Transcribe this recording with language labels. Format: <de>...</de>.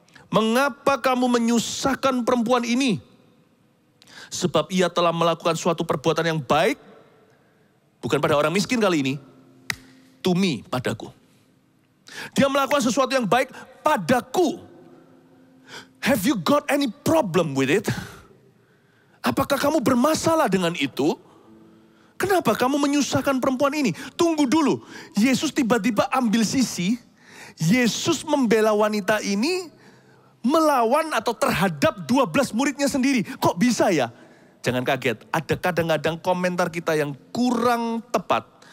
<id>Mengapa kamu menyusahkan perempuan ini? Sebab ia telah melakukan suatu perbuatan yang baik. Bukan pada orang miskin kali ini.</id> <en>To me,</en> <id>padaku. Dia melakukan sesuatu yang baik padaku.</id> <en>Have you got any problem with it?</en> <id>Apakah kamu bermasalah dengan itu? Kenapa kamu menyusahkan perempuan ini? Tunggu dulu. Yesus tiba-tiba ambil sisi. Yesus membela wanita ini melawan atau terhadap 12 muridnya sendiri. Kok bisa ya? Jangan kaget. Ada kadang-kadang komentar kita yang kurang tepat.</id>